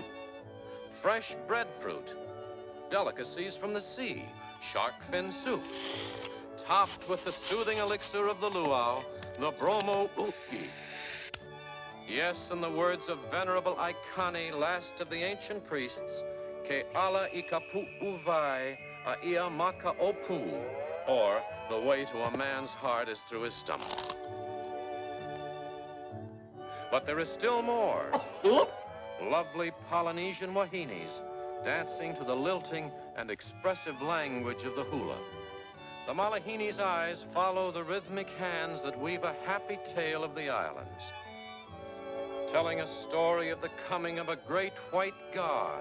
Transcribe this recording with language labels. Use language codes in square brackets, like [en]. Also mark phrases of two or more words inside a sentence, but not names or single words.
[en] Fresh breadfruit. Delicacies from the sea, shark fin soup, topped with the soothing elixir of the luau, the bromo uki. Yes, in the words of Venerable Aikani, last of the ancient priests, [haw] Ke ala ikapu uvai a ia maka opu, [en] or the way to a man's heart is through his stomach. But there is still more. Lovely Polynesian wahinis dancing to the lilting and expressive language of the hula. The Malahini's eyes follow the rhythmic hands that weave a happy tale of the islands, telling a story of the coming of a great white god.